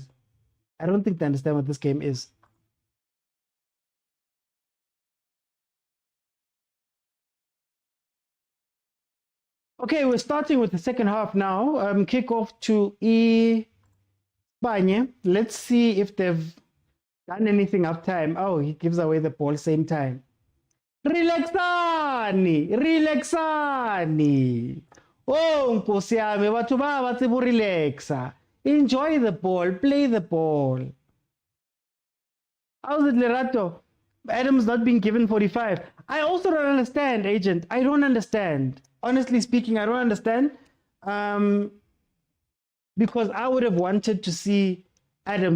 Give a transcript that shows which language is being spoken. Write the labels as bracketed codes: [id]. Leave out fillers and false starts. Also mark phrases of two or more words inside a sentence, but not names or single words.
[en] I don't think they understand what this game is. Okay, we're starting with the second half now. Kick off to Sibanye. Let's see if they've done anything up time. Oh, he gives away the ball same time. [zu] Relaxani. Oh, nkosi yami, [st] batho ba batse bo relaxa. [en] Enjoy the ball, play the ball. How's it, Lerato? Adam's not being given 45. I also don't understand, agent. I don't understand. Honestly speaking, I don't understand. Because I would have wanted to see Adams.